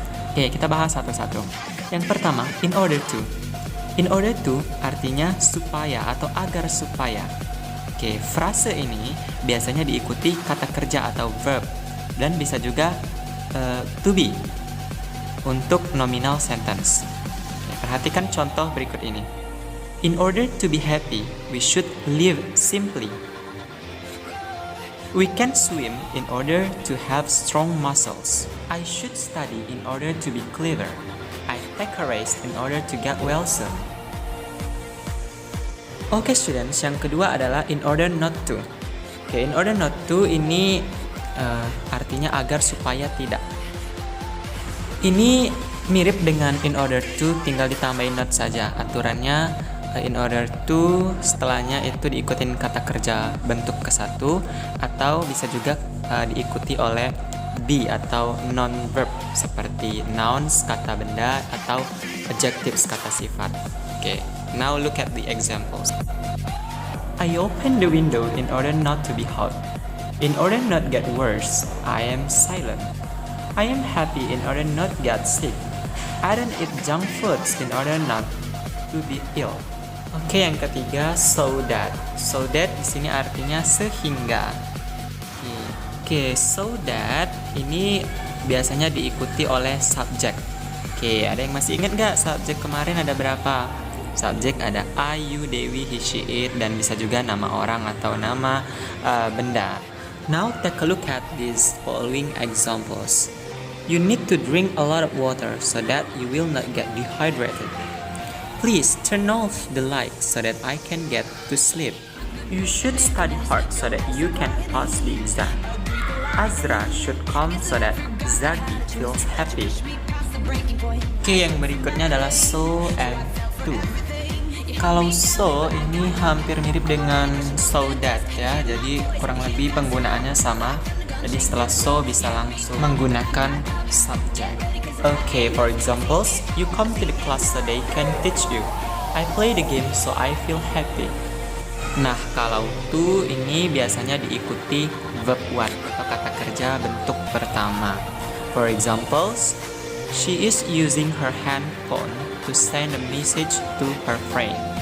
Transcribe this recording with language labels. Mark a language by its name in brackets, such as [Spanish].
[Indonesian] Oke, kita bahas satu-satu. Yang pertama, in order to. In order to artinya supaya atau agar supaya. Oke, frase ini biasanya diikuti kata kerja atau verb, dan bisa juga to be untuk nominal sentence. Perhatikan contoh berikut ini. [English] In order to be happy, we should live simply. We can swim in order to have strong muscles. I should study in order to be clever. I take a race in order to get well soon. [Indonesian] Oke students, yang kedua adalah in order not to. Oke, in order not to ini artinya agar supaya tidak. Ini mirip dengan in order to, tinggal ditambahin not saja. Aturannya in order to setelahnya itu diikutin kata kerja bentuk ke satu, atau bisa juga diikuti oleh be atau non-verb seperti nouns kata benda atau adjectives kata sifat. [English] Oke, now look at the examples. I open the window in order not to be hot. In order not get worse, I am silent. I am happy in order not get sick. I don't eat junk foods in order not to be ill. [Indonesian] Oke, yang ketiga, so that. So that di sini artinya sehingga. Oke, so that ini biasanya diikuti oleh subjek. Oke, ada yang masih ingat gak subjek kemarin ada berapa? Subjek ada I, you, Dewi, he, she, it, dan bisa juga nama orang atau nama benda. [English] Now take a look at these following examples. You need to drink a lot of water so that you will not get dehydrated. Please turn off the light so that I can get to sleep. You should study hard so that you can pass the exam. Azra should come so that Zaki feels happy. [Indonesian] Oke, yang berikutnya adalah so and to. Kalau so ini hampir mirip dengan so that ya, jadi kurang lebih penggunaannya sama. Jadi setelah so bisa langsung menggunakan subject. [English] Okay, for examples, you come to the class so they can teach you. I play the game so I feel happy. [Indonesian] Nah, kalau to ini biasanya diikuti verb one atau kata kerja bentuk pertama. [English] For examples, she is using her handphone to send a message to her friend.